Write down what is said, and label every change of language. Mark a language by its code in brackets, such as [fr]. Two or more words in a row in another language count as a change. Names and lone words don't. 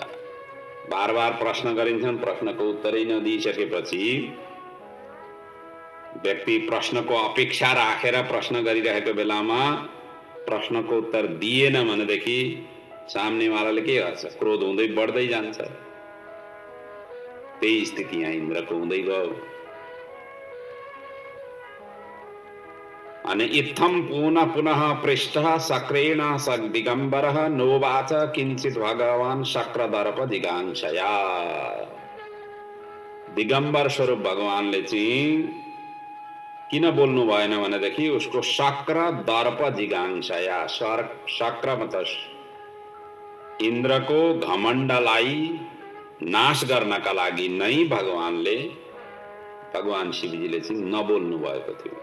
[ne] बार बार प्रश्न गरिन्छन्, प्रश्नको उत्तरै नदिइसकेपछि व्यक्ति प्रश्नको अपेक्षा राखेर प्रश्न गरिरहेको बेलामा प्रश्नको उत्तर दिएन भनेदेखि सामनेवालाले के गर्छ? क्रोध हुँदै बढ्दै जान्छ। त्यही स्थिति यहाँ इन्द्रको हुँदै गयो। [sa] अनि इत्थम पुनः पुनः पृष्ठ शक्रेण दिगम्बरः नोवाच किंचित भगवान शक्रदर्प जिगांशया। [ne] दिगम्बर स्वरूप भगवानले चाहिँ किन बोल्नु भएन भनेदेखि उसको [sa] शक्र दर्प जिगांशया, [ne] शक्र मतलब इन्द्रको घमण्डलाई नाश गर्नका लागि नै भगवान शिवजीले चाहिँ नबोल्नु भएको थियो।